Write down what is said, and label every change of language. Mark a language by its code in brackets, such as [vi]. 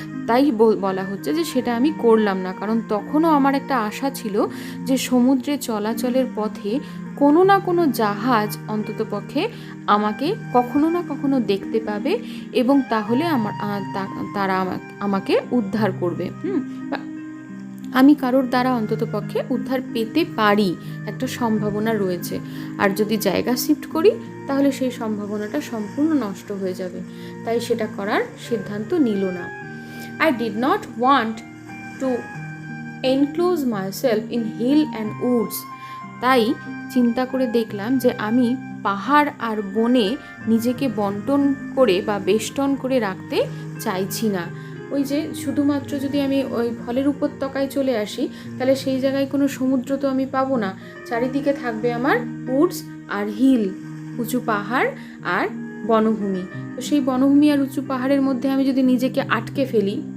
[bn] তাই বলা হচ্ছে যে সেটা আমি করলাম না, কারণ তখনও আমার একটা আশা ছিল যে সমুদ্রে চলাচলের পথে কোনো না কোনো জাহাজ অন্ততপক্ষে আমাকে কখনো না কখনো দেখতে পাবে এবং তাহলে তারা আমাকে উদ্ধার করবে। আমি কারোর দ্বারা অন্ততপক্ষে উদ্ধার পেতে পারি, একটা সম্ভাবনা রয়েছে। আর যদি জায়গা শিফট করি তাহলে সেই সম্ভাবনাটা সম্পূর্ণ নষ্ট হয়ে যাবে। তাই সেটা করার সিদ্ধান্ত নিল না। [en] I did not want to enclose myself in hill and woods. [bn] তাই চিন্তা করে দেখলাম যে আমি পাহাড় আর বনে নিজেকে বন্টন করে বা বেষ্টন করে রাখতে চাইছি না। ওই যে শুধুমাত্র যদি আমি ওই ফলের উপত্যকায় চলে আসি তাহলে সেই জায়গায় কোনো সমুদ্র তো আমি পাবো না, চারিদিকে থাকবে আমার উডস আর হিল, উঁচু পাহাড় আর বনভূমি। তো সেই বনভূমি আর উঁচু পাহাড়ের মধ্যে আমি যদি নিজেকে আটকে ফেলি